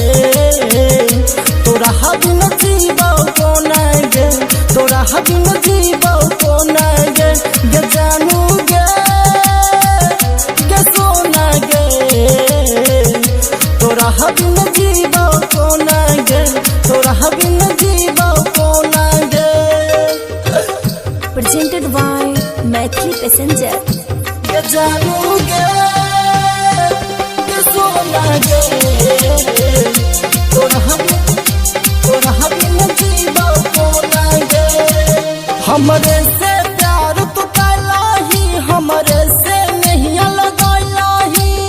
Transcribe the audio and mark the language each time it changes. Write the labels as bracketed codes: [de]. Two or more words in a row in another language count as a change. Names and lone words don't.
[mai] तोरा हबी न जीवो कोना गे तोरा हबी न जीवो कोना गे जानू गे सोना गे तोरा हबी न जीवो कोना गे तोरा हबी न जीवो कोना गे। [en] presented by मैथिली पैसेंजर। [mai] जानू गे सोना गे तोरा हबी न जीवो कोना गे हमरे से प्यार तू कैलाही हमरे से नहीं लगाही